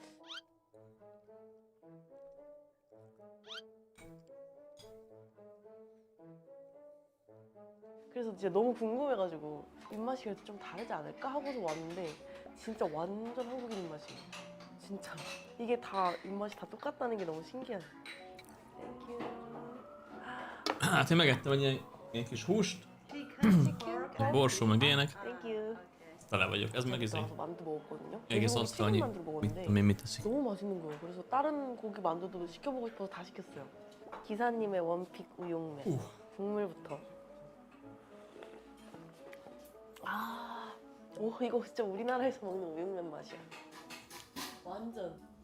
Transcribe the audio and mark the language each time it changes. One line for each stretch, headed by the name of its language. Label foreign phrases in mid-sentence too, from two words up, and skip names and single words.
Korean: 그래서 진짜 너무 궁금해가지고 입맛이 그래도 좀 다르지 않을까 하고서 왔는데 진짜 완전 한국인 입맛이에요. 진짜 이게 다 입맛이 다 똑같다는 게 너무 신기하네.
Hungarian: Hát én megettem egy ilyen kis húst, egy borsó meg ilyenek. Tele vagyok, ez meg izé. egész asztal annyi, mit tudom én mit teszik.
Korean: 너무 맛있는 거예요. 그래서 다른 고기 만두도 시켜보고 싶어서 다 시켰어요. 기사님의 원픽 우육면 국물부터. 오, 이거 진짜 우리나라에서 먹는 우육면 맛이야. 완전.